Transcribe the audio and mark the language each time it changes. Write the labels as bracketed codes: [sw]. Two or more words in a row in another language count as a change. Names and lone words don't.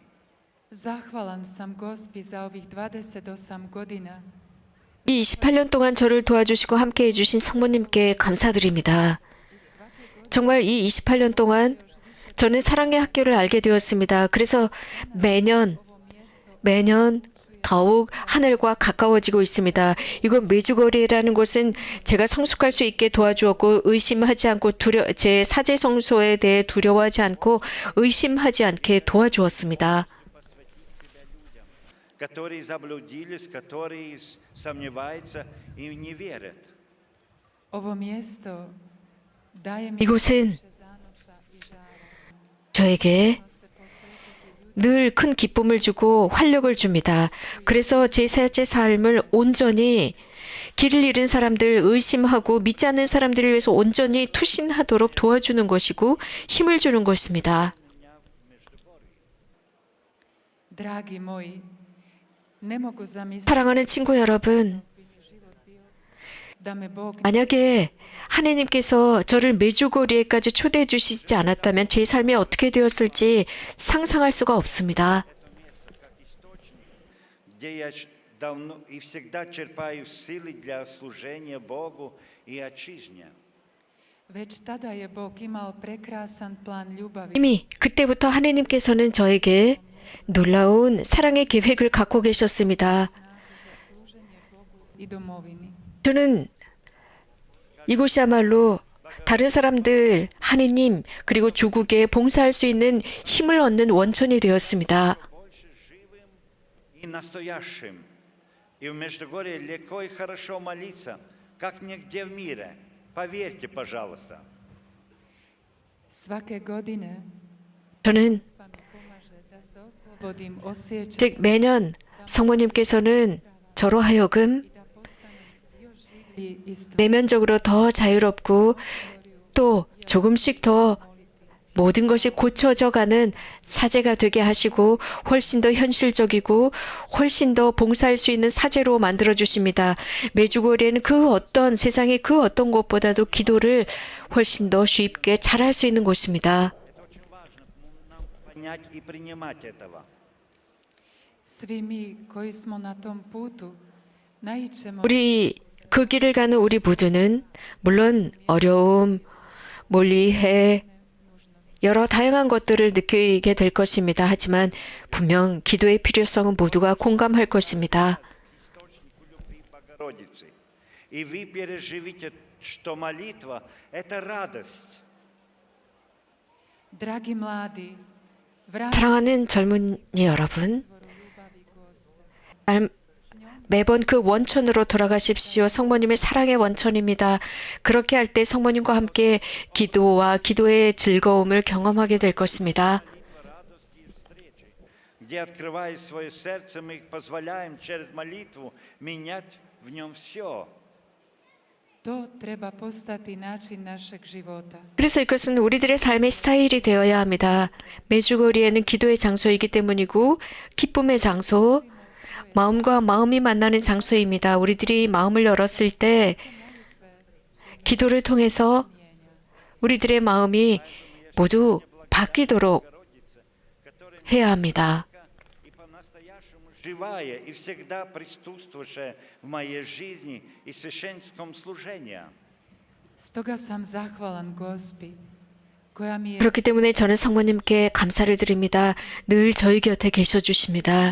[hr] zahvalan sam Gospi za ovih 28 godina [ko] 이 28년 동안 저를 도와주시고 함께해 주신 성모님께 감사드립니다. 정말 이 28년 동안 저는 사랑의 학교를 알게 되었습니다. 그래서 매년 더욱 하늘과 가까워지고 있습니다. 이곳 메주거리라는 곳은 제가 성숙할 수 있게 도와주었고 의심하지 않고 제 사제 성소에 대해 두려워하지 않고 의심하지 않게 도와주었습니다. [ru] Которые заблудились, которые сомневаются и не верят. [hr] ovo mjesto daje mi [ko] 이곳은 [hr] više zanosa i žara. [ko] 저에게 [hr] Se posvetiti [ko] 늘 큰 기쁨을 주고 활력을 줍니다. 그래서 제 사제 삶을 온전히 길을 잃은 사람들, 의심하고 믿지 않는 사람들을 위해서 온전히 투신하도록 도와주는 것이고 힘을 주는 것입니다. [hr] dragi moji, ne mogu zamisliti [ko] 사랑하는 친구 여러분, [hr] da me Bog [ko] 만약에 하나님께서 저를 메주거리에까지 초대해 주시지 않았다면 제 삶이 어떻게 되었을지 상상할 수가 없습니다. [ru] Где я давно и всегда черпаю силы для служения Богу и отчизне. [hr] već tada je Bog imao prekrasan plan ljubavi [ko] 이미 그때부터 하나님께서는 저에게 놀라운 사랑의 계획을 갖고 계셨습니다. [hr] za služenje Bogu i domovini. [ko] 저는 이곳이야말로 다른 사람들, 하느님, 그리고 조국에 봉사할 수 있는 힘을 얻는 원천이 되었습니다. [ru] Больше живым и настоящим. И в Междугорье легко и хорошо молиться, как нигде в мире. Поверьте, пожалуйста. [hr] Svake godine [ko] 저는 [hr] pa mi pomaže da se oslobodim osjećaja [ko] 즉 매년 성모님께서는 저로 하여금 [hr] i da postanem još življi i [ko] 내면적으로 더 자유롭고 또 조금씩 더 모든 것이 고쳐져 가는 사제가 되게 하시고 훨씬 더 현실적이고 훨씬 더 봉사할 수 있는 사제로 만들어 주십니다. 메주거리에는 그 어떤 세상의 그 어떤 곳보다도 기도를 훨씬 더 쉽게 잘할 수 있는 곳입니다. [ru] Это очень важно нам понять и принимать этого. [hr] svi mi koji smo na tom putu naićemo [ko] 우리 그 길을 가는 우리 모두는 물론 어려움, 몰리해, 여러 다양한 것들을 느끼게 될 것입니다. 하지만 분명 기도의 필요성은 모두가 공감할 것입니다. [ru] Источнику любви Богородицы. И вы переживите, что молитва – это радость. [hr] dragi mladi vratite [ko] 사랑하는 젊은이 여러분, [hr] izvoru ljubavi Gospe. [ko] 매번 그 원천으로 돌아가십시오. 성모님의 사랑의 원천입니다. 그렇게 할 때 성모님과 함께 기도와 기도의 즐거움을 경험하게 될 것입니다. [ru] Радости и встречи, где, открывая свое сердце, мы позволяем через молитву менять в нем все. [hr] To treba postati način našeg života. [ko] 그래서 이것은 우리들의 삶의 스타일이 되어야 합니다. 메주거리에는 기도의 장소이기 때문이고 기쁨의 장소, 마음과 마음이 만나는 장소입니다. 우리들이 마음을 열었을 때 기도를 통해서 우리들의 마음이 모두 바뀌도록 해야 합니다. [ru] И по-настоящему по-настоящему живая и всегда присутствующая в моей жизни и священском служении. [hr] Stoga sam zahvalan Gospi, koja mi je [ko] 그렇기 때문에 저는 성모님께 감사를 드립니다. 늘 저희 곁에 계셔 주십니다.